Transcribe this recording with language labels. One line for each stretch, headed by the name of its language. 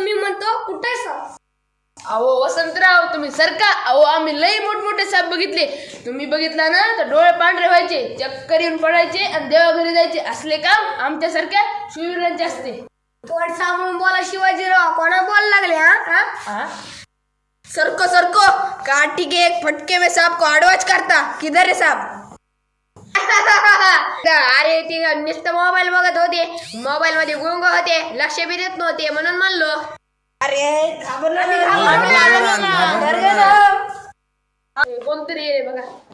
Marathi: मी म्हणतो कुठे साप? अहो वसंतराव तुम्ही सरका. अहो आम्ही लई मोठमोठे साप बघितले. तुम्ही बघितला ना तर डोळे पांढरे व्हायचे, चक्कर येऊन पडायचे आणि देवाघरी जायचे. असले काम आमच्यासारख्या शूरवीरांचे असते. तोंड सांभाळून बोला शिवाजीराव. कोणा बोल लागले? हा
Hindi: सरको काटी के एक फटके में सांप को
Marathi: आडवाच करता.
Hindi: किधर है सांप?
Marathi: अरे ते नुसतं मोबाईल बघत होते. मोबाईल मध्ये गुंग होते. लक्ष बी देत नव्हते म्हणून म्हणलो. अरे कोणतरी ये बघा.